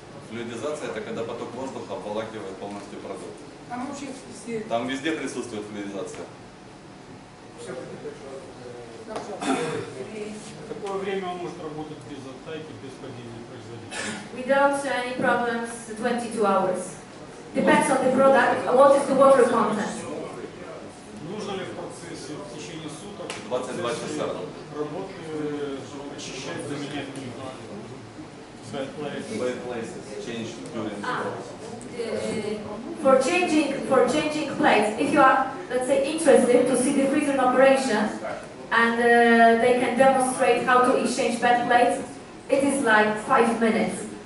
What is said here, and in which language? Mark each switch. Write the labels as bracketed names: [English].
[Russian] Флюидизация — это когда поток воздуха обволакивает полностью продукт. Там вообще везде. Там везде присутствует флюидизация. Какое время он может работать без оттайки, без падения производителя? [English] Without any problems, 22 hours. Depends on the product, what is the water content. [Russian] Нужно ли в процессе, в течение суток 22 часа работы очищать, заменять [English] bad places, change during the process. For changing plates, if you are, let's say, interested to see the freezer in operation, and they can demonstrate how to exchange bad plates, it is like 5 minutes.